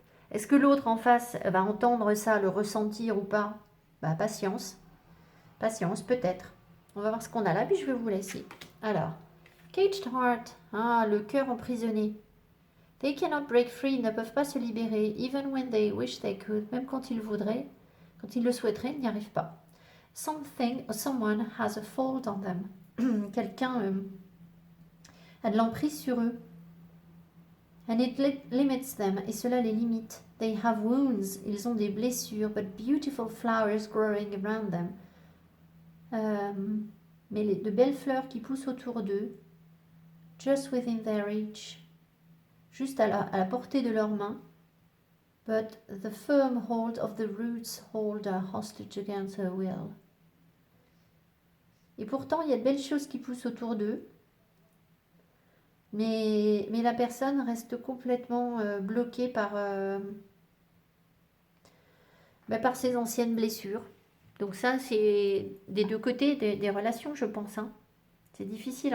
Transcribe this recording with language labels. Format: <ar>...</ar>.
<fr>Est-ce que l'autre en face va entendre ça, le ressentir ou pas? Bah, patience. Patience, peut-être. On va voir ce qu'on a là, puis je vais vous laisser. Alors, Caged Heart. Ah, le cœur emprisonné.</fr> <en>They cannot break free,</en> <fr>ils ne peuvent pas se libérer,</fr> <en>even when they wish they could,</en> <fr>même quand ils voudraient, quand ils le souhaiteraient, ils n'y arrivent pas.</fr> <en>Something or someone has a fault on them.</en> <fr>Quelqu'un a de l'emprise sur eux.</fr> <en>And it limits them,</en> <fr>et cela les limite.</fr> <en>They have wounds,</en> <fr>ils ont des blessures,</fr> <en>but beautiful flowers growing around them.</en> <fr>Mais de belles fleurs qui poussent autour d'eux,</fr> <en>just within their reach.</en> <fr>Juste à la portée de leurs mains.</fr> <en>But the firm hold of the roots hold her hostage against her will.</en> <fr>Et pourtant, il y a de belles choses qui poussent autour d'eux. Mais la personne reste complètement bloquée par ses anciennes blessures. Donc ça, c'est des deux côtés des relations, je pense. Hein. C'est difficile.</fr>